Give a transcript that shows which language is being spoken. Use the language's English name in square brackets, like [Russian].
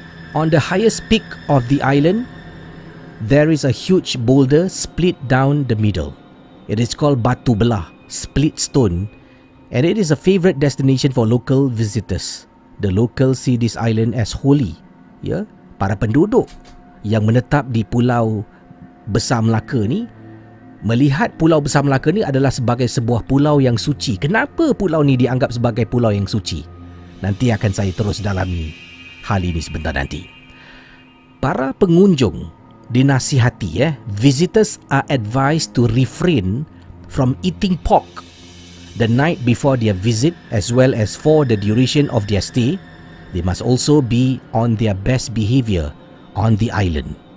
[English] On the highest peak of the island, there is a huge boulder split down the middle. It is called Batu Belah, split stone, and it is a favorite destination for local visitors. The locals see this island as holy. [Malay] Ya, para penduduk yang menetap di Pulau Besar Melaka ni melihat Pulau Besar Melaka ni adalah sebagai sebuah pulau yang suci. Kenapa pulau ni dianggap sebagai pulau yang suci? Nanti akan saya terus dalami hal ini sebentar nanti. Para pengunjung dinasihati, [English] visitors are advised to refrain from eating pork the night before their visit, as well as for the duration of their stay. They must also be on their best behaviour on the island.